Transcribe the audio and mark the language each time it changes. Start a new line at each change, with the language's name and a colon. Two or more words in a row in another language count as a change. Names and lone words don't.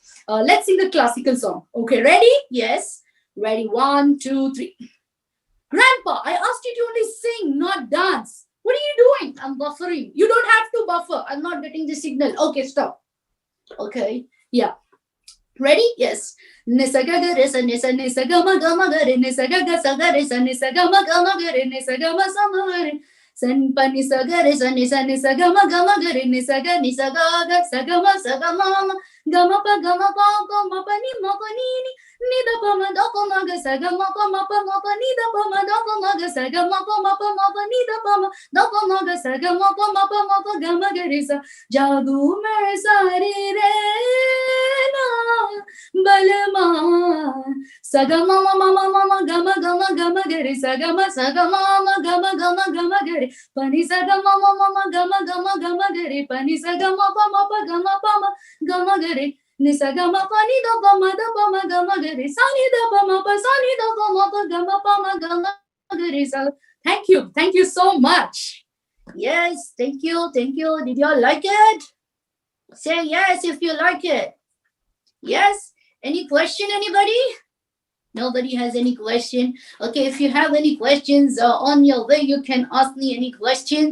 English: Let's sing the classical song. Okay, ready? Yes. Ready, 1, 2, 3. Grandpa, I asked you to only sing, not dance. What are you doing? I'm buffering. You don't have to buffer. I'm not getting the signal. Okay, stop. Okay, yeah. Ready? Yes. Nisaga ga resa nisa nisaga ma ga re nisaga ga sa ga resa nisaga ma ga re nisaga ma sa ma re San pa ni sa ga re sa ga ma ga re ni sa ga sa ga ma pa ni ni da pa ma ga sa ga ma pa ni da pa ma ga sa ga ma pa ni da pa ma ga sa ga ma pa ga ma ga re sa
Hindi: जादू में सारे रहना बलमा सगम मम मम गम गम गम गरे सगम सगम गम गम गम गरे पनि सगम मम गम गम गम गरे पनि सगम पम प गम पम गम गरे नि सगम पनि द पम गम गरे सानि द पम प सानि द पम गम गरे सा
English: thank you so much. Yes, thank you. Did you all like it? Say yes if you like it. Yes? Any question, anybody? Nobody has any question. Okay, if you have any questions on your way, you can ask me any question.